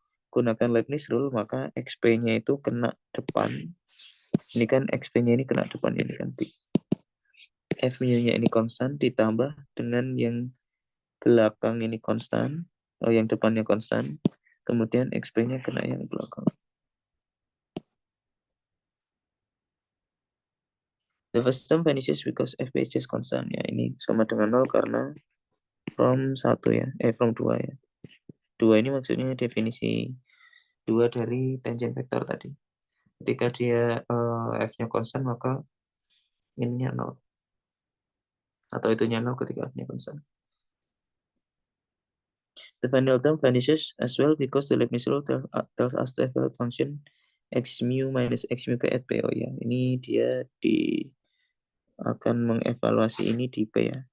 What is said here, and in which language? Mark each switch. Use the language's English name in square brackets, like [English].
[Indonesian] gunakan Leibniz rule, maka XP-nya itu kena depan. Ini kan XP-nya ini kena depan, ini kan P. F mu-nya ini konstan ditambah dengan yang belakang ini konstan, yang depannya konstan, kemudian XP-nya kena yang belakang. [English] The first term vanishes because FP is just constant. [Indonesian] Ya, ini sama dengan 0 karena [English] from 1 [Indonesian] ya, [English] from 2 [Indonesian] ya. 2 ini maksudnya definisi 2 dari tangent vektor tadi. Ketika dia F-nya konstan, maka ininya 0. Atau itunya 0 ketika F-nya konstan. [English] The final term vanishes as well because the Leibniz rule tells us the evaluate function x mu minus x mu p at p. [Indonesian] Oh ya, ini dia akan mengevaluasi ini di p ya.